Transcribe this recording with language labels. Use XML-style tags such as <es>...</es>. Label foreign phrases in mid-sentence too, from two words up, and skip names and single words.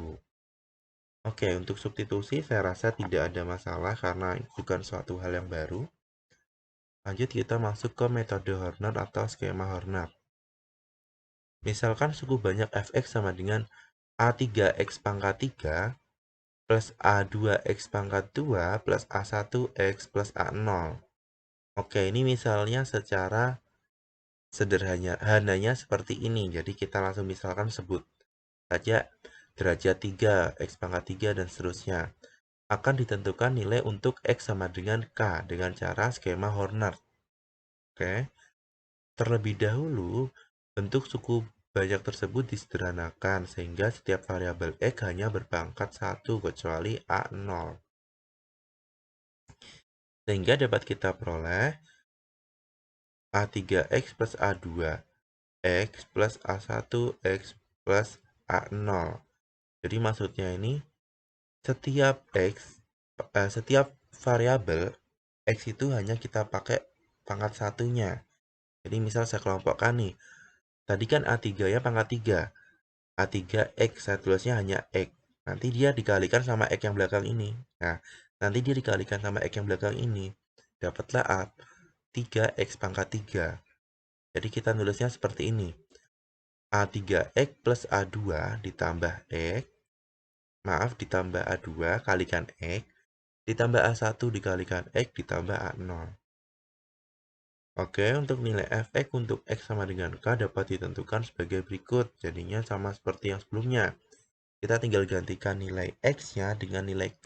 <id>Oke, untuk substitusi saya rasa tidak ada masalah karena bukan suatu hal yang baru. Lanjut kita masuk ke metode Horner atau skema Horner. Misalkan suku banyak fx sama dengan A3x pangkat 3 plus A2x pangkat 2 plus A1x plus A0. Oke, ini misalnya secara sederhananya seperti ini. Jadi kita langsung misalkan sebut saja derajat 3, x pangkat 3, dan seterusnya. Akan ditentukan nilai untuk x sama dengan k dengan cara skema Horner. Oke. Terlebih dahulu, bentuk suku banyak tersebut disederhanakan sehingga setiap variabel x hanya berpangkat 1 kecuali A0. Sehingga dapat kita peroleh A3x plus A2x plus A1x plus A0. Jadi maksudnya ini setiap variabel x itu hanya kita pakai pangkat satunya. Jadi misal saya kelompokkan nih. Tadi kan A3 ya pangkat 3. A3x saya tulisnya hanya x. Nanti dia dikalikan sama x yang belakang ini. Nah, nanti dia dikalikan sama x yang belakang ini. Dapatlah A3x pangkat 3. Jadi kita nulisnya seperti ini. A3x plus A2 ditambah x. Maaf, ditambah A2 kalikan x. Ditambah A1 dikalikan x ditambah A0. Oke, untuk nilai fx untuk x sama dengan k dapat ditentukan sebagai berikut. Jadinya sama seperti yang sebelumnya. Kita tinggal gantikan nilai x-nya dengan nilai k.</id>